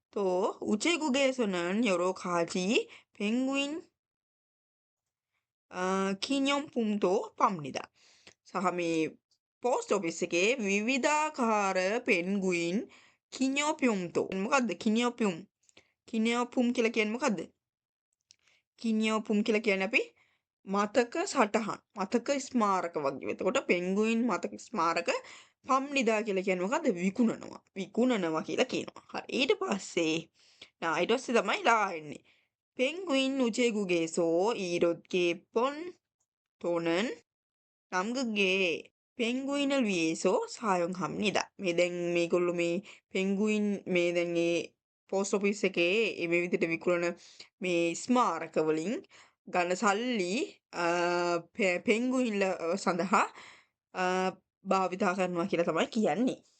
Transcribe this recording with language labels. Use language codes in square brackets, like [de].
[ko] තෝ 우체국에서는 여러 가지 펭귄 기념품도 팝니다. [si] සහ මේ පෝස්ට් ඔෆිස් එකේ විවිධාකාර පෙන්ගුයින් කිනියෝපියුම්තෝ මොකද්ද කිනියෝපියුම් කිනියෝපුම් කියලා කියන්නේ මොකද්ද? කිනියෝපුම් කියලා කියන්නේ අපි මතක සටහන් මතක ස්මාරක වගේ. එතකොට පෙන්ගුයින් මතක ස්මාරක පම්නිදා කියලා කියන්නේ මොකද්ද? විකුණනවා කියලා කියනවා. හරි. ඊට පස්සේ ඊට පස්සේ තමයි ලා එන්නේ. [ko] 펭귄 우체국에서 이렇게 예쁜 돈은 남극의 펭귄을 위해서 사용합니다. [si] මේ දැන් මේගොල්ලෝ මේ පෙන්ගුයින් මේ දැන් ඒ පෝස්ට් ඔෆිස් එකේ මේ විදිහට විකුණන මේ ස්මාරක වලින් ගන්න සල්ලි පෙන්ගුයින්ල සඳහා භාවිතා කරනවා කියලා තමයි කියන්නේ.